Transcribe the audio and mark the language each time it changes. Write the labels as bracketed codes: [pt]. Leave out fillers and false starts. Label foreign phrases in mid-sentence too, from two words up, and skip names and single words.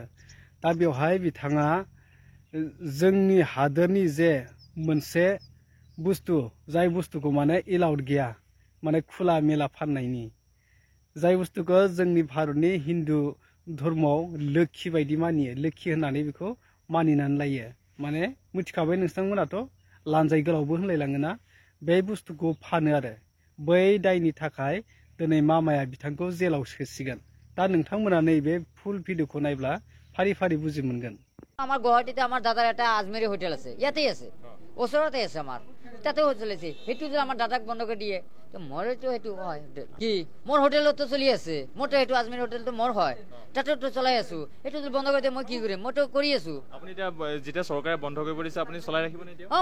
[brx] दा बेवहाय बिथाङा जोंनि हादोरनि जे मोनसे बुस्थु जाय बुस्थुखौ माने एलाउड गैया माने [hi] खुला मेला [brx] फाननायनि, जाय बुस्थुखौ जोंनि भारतनि हिन्दु धर्मआव लोक्षि बायदि मानियो, लोक्षि होननानै बेखौ मानिनानै लायो। माने मिथिखाबाय नोंथांमोनाथ' लानजाय गोलावबो होनलायलाङोना, बे बुस्थुखौ फानो आरो। बै दायनि थाखाय दिनै मामाया बिथांखौ जेलाव सोसिगोन। दा नोंथांमोना नैबे फुल भिडिअखौ नायब्ला फारि फारि बुजि मोनगोन। [bn] আমার গুৱাহাটীতে আমার দাদার একটা আজমেরি হোটেল আছে, ইয়াতেই আছে, ওচৰতে আছে আমাৰ, তাতেও চলিছে। [as] সেইটো যদি আমাৰ দাদাক বন্ধ কৰি দিয়ে তো মৰেতো সেইটো হয় কি, মোৰ হোটেলতো চলি আছে, মোৰতো সেইটো আজমেৰী হোটেলটো মোৰ হয়, তাতেতো চলাই আছো। সেইটো যদি বন্ধ কৰি দিয়ে মই কি কৰিম, মইতো কৰি আছো। আপুনি এতিয়া যেতিয়া চৰকাৰে বন্ধ কৰিব দিছে আপুনি চলাই ৰাখিব নে এতিয়া?